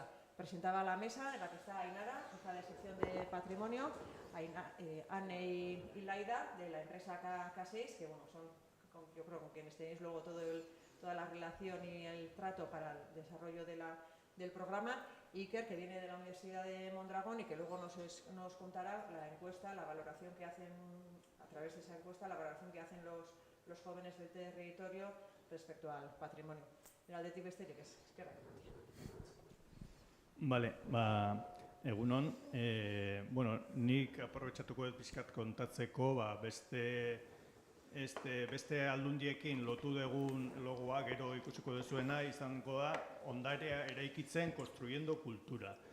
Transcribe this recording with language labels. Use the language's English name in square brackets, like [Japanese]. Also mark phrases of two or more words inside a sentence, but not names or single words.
[Spanish] Presentaba la mesa en la que está Ainara, jefa de sección de patrimonio, Anne y Laida de la empresa K6, que son, yo creo, con quienes tenéis luego toda la relación y el trato para el desarrollo del programa. Iker, que viene de la Universidad de Mondragón y que luego nos contará la encuesta, la valoración que hacen, a través de esa encuesta, la valoración que hacen los jóvenes del territorio respecto al patrimonio. [Basque] Era aldetik besterik ez, eskerrak. Bale, egunon, nik aprobetxatuko dut pixkat kontatzeko, beste aldundiekin lotu dugun logoa gero ikusiko dezuena izango da ondarea eraikitzen [Spanish] konstruyendo kultura.